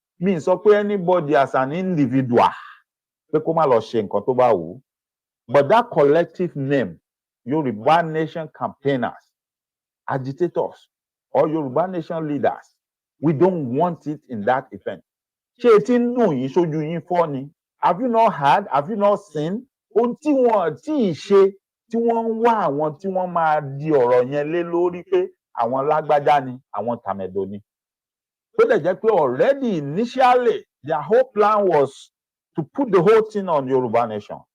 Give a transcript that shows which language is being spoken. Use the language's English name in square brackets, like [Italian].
[Yoruba] Mi sọ pé [English] anybody as an individual [Yoruba] pé kó má lọ ṣe nǹkan tó bá wù ú. [English] But that collective name, Yoruba nation campaigners, agitators, or Yoruba nation leaders, we don't want it in that event. [Yoruba] Ṣé etí ń dùn yín sójú yín fọ́ ni? [English] Have you not heard? Have you not seen? [Yoruba] Ohun tí wọ́n tí ì ṣe tí wọ́n ń wá àwọn tí wọ́n máa di ọ̀rọ̀ yẹn lé lórí pé àwọn lágbájá ni àwọn tàmẹ̀dò ni. Tó dẹ̀ jẹ́ pé [English] already initially their whole plan was to put the whole thing on Yoruba nation.